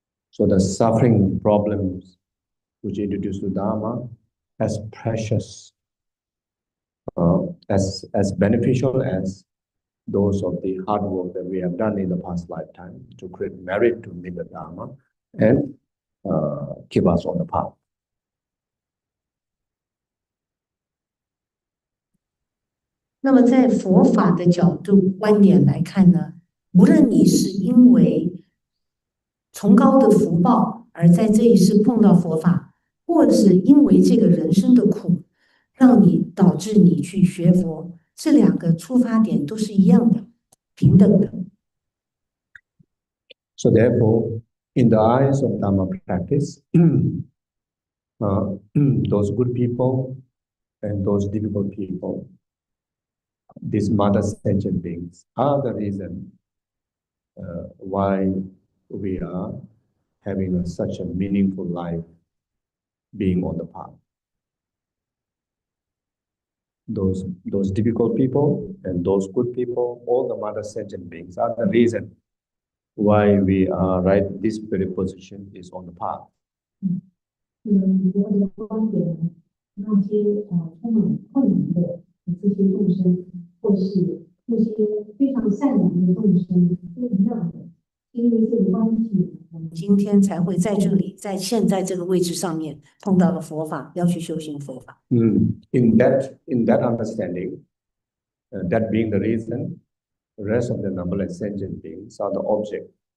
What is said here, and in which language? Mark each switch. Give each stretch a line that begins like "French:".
English: So the suffering problems which introduced to Dharma as precious, as beneficial as those of the hard work that we have done in the past lifetime to create merit to meet the Dharma and keep us on the path.
Chinese: 那么，在佛法的角度观点来看呢，无论你是因为崇高的福报而在这一世碰到佛法，或者是因为这个人生的苦，让你导致你去学佛，这两个出发点都是一样的，平等的。
English: So therefore, in the eyes of Dharma practice, those good people and those difficult people, these mother sentient beings, are the reason why we are having such a meaningful life being on the path. Those difficult people and those good people, all the mother sentient beings are the reason why we are right this very position is on the path.
Chinese: 以我的观点，那些充满困难的这些众生，或是那些非常善良的众生，都一样的。因为这个关系，我们今天才会在这里，在现在这个位置上面碰到了佛法，要去修行佛法。
English: In that understanding, that being the reason, the rest of the numberless sentient beings are the object.